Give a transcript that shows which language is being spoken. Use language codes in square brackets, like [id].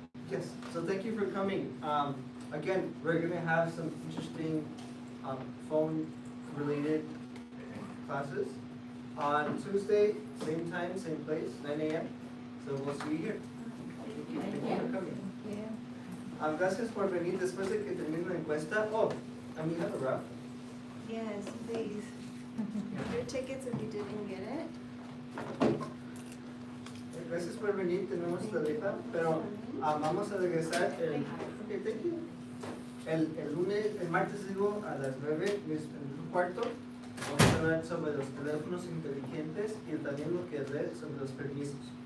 [en] Yes, so thank you for coming. Again, we're gonna have some interesting phone-related classes on Tuesday, same time, same place, 9 a.m. So we'll see you here. Thank you for coming. [es] Gracias por venir después de que termine la encuesta. Oh, amiga, ¿verdad? [en] Yes, please. Your tickets if you didn't get it. [es] Gracias por venir, tenemos la letra, pero vamos a regresar el, [en] okay, thank you. [es] El martes digo a las 9, en el cuarto, vamos a hablar sobre los teléfonos inteligentes y también lo que es red sobre los permisos.